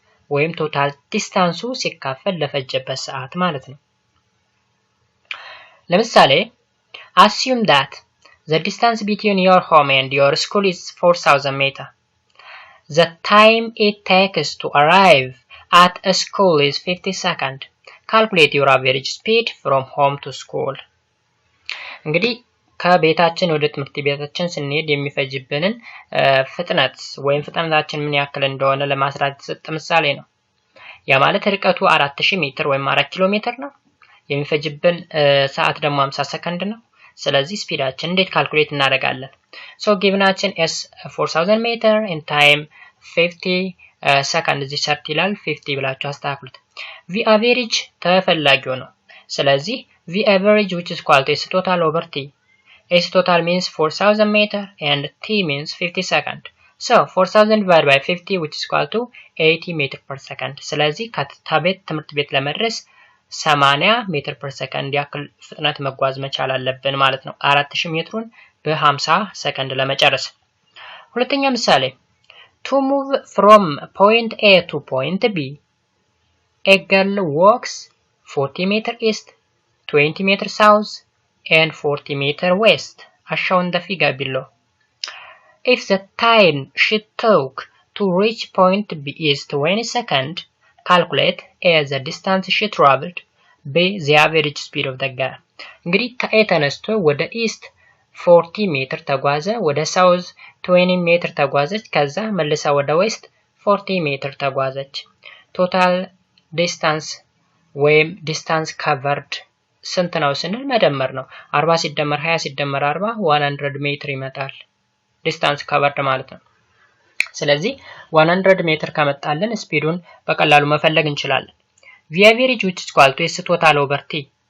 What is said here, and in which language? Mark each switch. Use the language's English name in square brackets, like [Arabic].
[Amharic] ወይም ቶታል ዲስታንሱ ሲካፈል ለፈጀበት ሰዓት ማለት ነው። ለምሳሌ [English] assume that the distance between your home and your school is 4000 meters. The time it takes to arrive at a school is 50 seconds. Calculate your average speed from home to school. [Amharic] እንግዲህ ከቤታችን ወደ ትምህርት ቤታችን ስንሄድ የሚፈጅብንን ፍጥነት ወይም ፍጥነታችን ምን ያክል እንደሆነ ለማስራት የተሰጠ ምሳሌ ነው። ያ ማለት ርቀቱ 4000 ሜትር ወይም 4 ኪሎ ሜትር ነው። የሚፈጅብን ሰዓት ደግሞ 50 ሰከንድ ነው። ስለዚህ ስፒዳችን እንዴት ካልኩሌት እናደርጋለን? ሶ ጊቭናችን s 4000 ሜትር and time 50 ሰከንድ እዚህ ሰርት ይላል 50 ብላችሁ አስተካክሉት። v average ተፈላጊው ነው። ስለዚህ v average [English] which is equal to s total over t. s total means 4000 meter and t means 50 second. So 4000 divided by 50 which is equal to 80 meter per second. [Amharic] ስለዚህ ከቤት ትምህርት ቤት ለመድረስ 80 ሜትር per second ያክል ፍጥነት መጓዝ መቻል አለብን ማለት ነው። 4000 ሜትሩን በ50 ሰከንድ ለመጨረስ። ሁለተኛ ምሳሌ [English] to move from point A to point B, a girl walks 40 meter east, 20 meter south, and 40 meter west, as shown in the figure below. If the time she took to reach point B is 20 seconds, calculate A the distance she traveled, B the average speed of the girl. [Amharic] እንግዲህ ከኤ ተነስቶ ወደ ኢስት 40 ሜትር ተጓዘ፣ ወደ ሳውዝ 20 ሜትር ተጓዘች፣ ከዛ መልሳ ወደ ዌስት 40 ሜትር ተጓዘች። ቶታል ዲስታንስ ወይም ዲስታንስ ከቨርድ ስንት ነው ስንል መደመር ነው። 40 ሲደመር 20 ሲደመር 40 100 ሜትር ይመጣል ዲስታንስ ከቨርድ ማለት ነው። ስለዚህ 100 ሜትር ከመጣልን ስፒዱን በቀላሉ መፈለግ እንችላለን። [English] v average which is equal to s total over t,